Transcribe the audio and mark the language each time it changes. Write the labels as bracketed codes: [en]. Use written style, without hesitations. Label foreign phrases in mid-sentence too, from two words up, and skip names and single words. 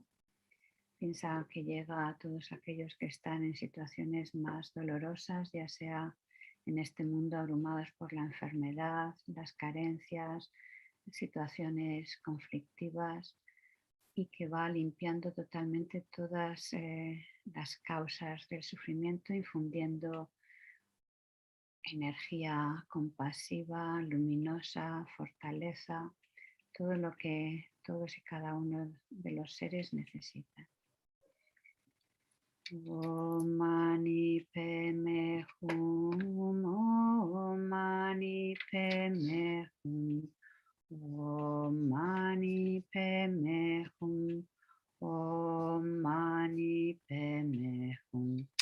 [es] Piensa que llega a todos aquellos que están en situaciones más dolorosas, ya sea en este mundo abrumados por la enfermedad, las carencias, situaciones conflictivas, y que va limpiando totalmente todas las causas del sufrimiento, infundiendo energía compasiva, luminosa, fortaleza, todo lo que todos y cada uno de los seres necesitan. [sa] Om Mani Padme Hum, Om Mani Padme Hum, Om Mani Padme Hum, Om Mani Padme Hum,